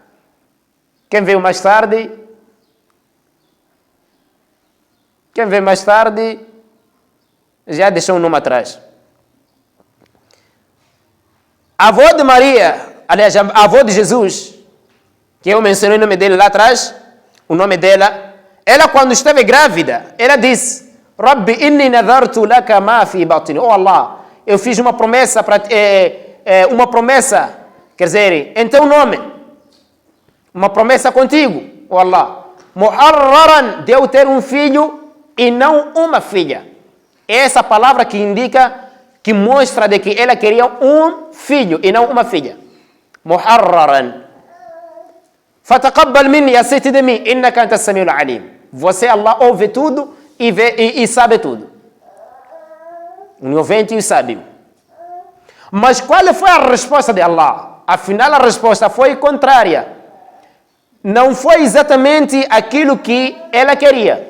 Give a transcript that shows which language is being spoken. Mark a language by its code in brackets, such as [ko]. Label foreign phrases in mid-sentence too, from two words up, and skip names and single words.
[pt] Quem veio mais tarde já deixou um nome atrás. A avó de Maria, aliás, a avó de Jesus, que eu mencionei o nome dele lá atrás, o nome dela, ela quando esteve grávida, ela disse: [ar] رب إني نذرت لك ما في بطني. [pt] Oh Allah, eu fiz uma promessa, quer dizer, em teu nome, uma promessa contigo, oh Allah, muharraran, de eu ter um filho e não uma filha. Essa palavra que indica, que mostra de que ela queria um filho e não uma filha. [ar] محررا فتقبل مني, [pt] aceite de mim, [ar] إنك أنت السميع العليم. [pt] Você, Allah, ouve tudo e vê e sabe tudo. Ouvinte e sábio. Mas qual foi a resposta de Allah? Afinal, a resposta foi contrária. Não foi exatamente aquilo que ela queria.